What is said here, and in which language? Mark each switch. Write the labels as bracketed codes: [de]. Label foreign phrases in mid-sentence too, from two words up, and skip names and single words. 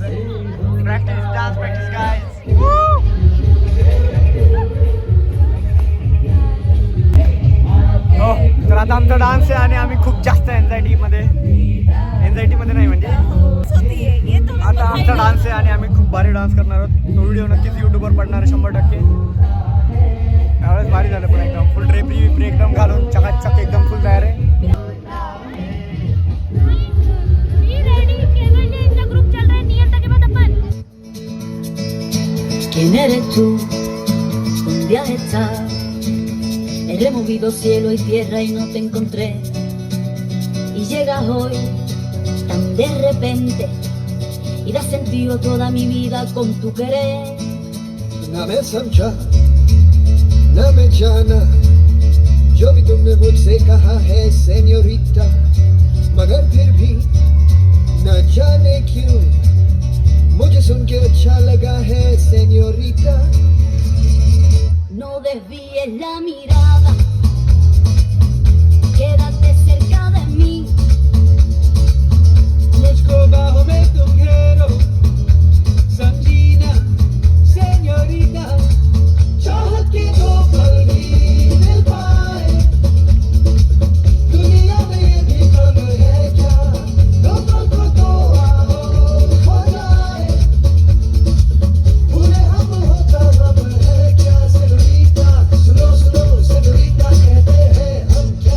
[en] practice dance practice guys. [mr] हो, तर आता आमचा डान्स आहे आणि आम्ही खूप जास्त एन्झायटी मध्ये नाही म्हणजे आता आमचा डान्स आहे आणि आम्ही खूप भारी डान्स करणार आहोत. तो व्हिडिओ नक्कीच यूट्यूबवर पडणार आहे 100%. त्यावेळेस भारी झालं पण एकदम [en] full drapery [mr] एकदम घालून चकाचक एकदम फुल तयार आहे. [es] ¿Quién eres tú? Un día estás, he removido cielo y tierra y no te encontré. Y llegas hoy tan de repente y das sentido a toda mi vida con tu querer. [hi] ना मैं समझा ना मैं जाना जो भी तुमने मुझसे कहा है सेन्योरिटा, मगर फिर भी न जाने क्यों मुझे सुन के अच्छा लगा है सेन्योरिटा. [es] No desvíes la mirada, quédate cerca de mí. [hi] मुझको बाहों में तुम घेरो, समझी ना सेन्योरिटा. चाहत के दो पल भी मिल पाए, दुनिया में ये भी कम है क्या. दो पल को आओ हो जाए, भूले हम होता हम है क्या. सेन्योरिटा सुनो सुनो सेन्योरिटा कहते हैं हम क्या.